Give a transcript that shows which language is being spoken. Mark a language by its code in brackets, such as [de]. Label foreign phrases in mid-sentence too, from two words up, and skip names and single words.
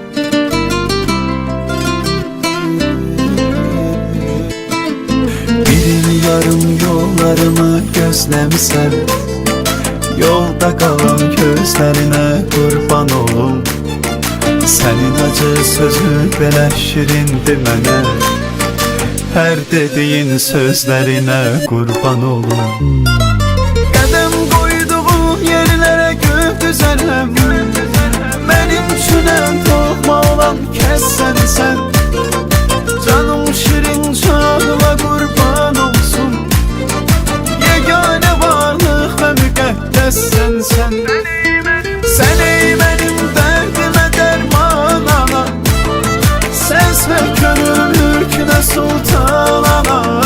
[tr] Birin yarım yollarımı gözlemsem, yolda kalan gözlerine kurban olum. [az] Senin acı sözün belə şirindir mənə, hər dediyin sözlerine kurban olum. Qədəm qoyduğum yerlere gök düzələm, mənim üçün ən doğma olan kəs sənsən. [tr] Canım şirin canıma kurban olsun, yegane varlık ve [az] müqəddəs sənsən. [tr] Sen ey benim derdime derman ana, sense gönül mülküne sultan ana.